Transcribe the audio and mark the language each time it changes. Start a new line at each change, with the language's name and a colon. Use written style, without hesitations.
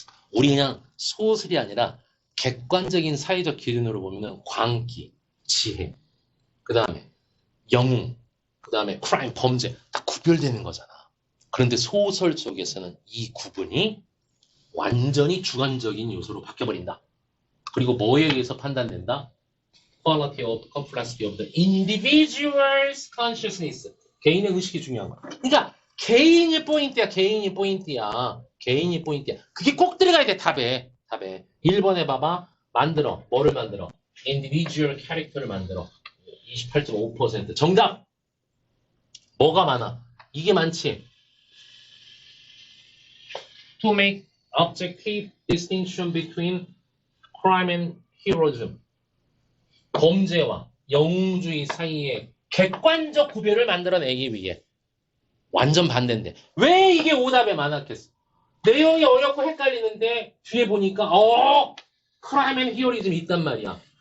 Korean: 우리 그냥 소설이 아니라 객관적인 사회적 기준으로 보면 광기, 지혜, 그 다음에 영웅, 그 다음에 crime, 범죄 다 구별되는 거잖아. 그런데 소설 속에서는 이 구분이 완전히 주관적인 요소로 바뀌어버린다. 그리고 뭐에 의해서 판단된다?
English: Quality of complexity of the individual's consciousness.
Korean: 개인의 의식이 중요한 거야. 그러니까 개인이 포인트야. 개인이 포인트야. 개인이 포인트야. 그게 꼭 들어가야 돼. 답에. 1번에 봐봐. 만들어. 뭐를 만들어?
English: individual character를 만들어.
Korean: 28.5%. 정답! 뭐가 많아? 이게 많지.
English: To make objective distinction between crime and heroism.
Korean: 범죄와 영웅주의 사이에 객관적 구별을 만들어내기 위해. 완전 반대인데. 왜 이게 오답에 많았겠어? 내용이 어렵고 헷갈리는데 뒤에 보니까 크라임 앤 히어리즘이 있단 말이야.